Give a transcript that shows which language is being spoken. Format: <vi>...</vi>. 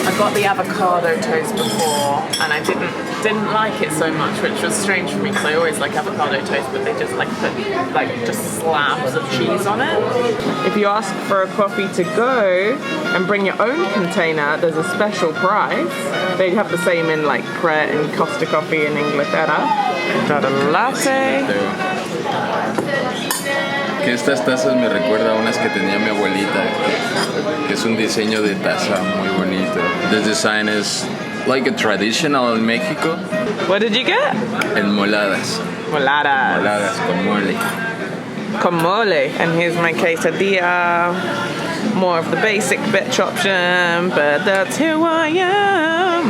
<en>I got the avocado toast before, and I didn't like it so much, which was strange for me because I always like avocado toast, but they just like put just slabs of cheese on it. If you ask for a coffee to go and bring your own container, there's a special price. They have the same in like Pret and Costa Coffee in Inglaterra. Got a latte.</en> <es>Que estas tazas me recuerda a unas que tenía mi abuelita, que es un diseño de taza muy bonito.</es> <en>This design is like a traditional in Mexico. What did you get?</en> <es>Enmoladas. Moladas. Moladas con mole. Con mole.</es> <en>And here's my quesadilla. More of the basic bitch option, but that's who I am.</en>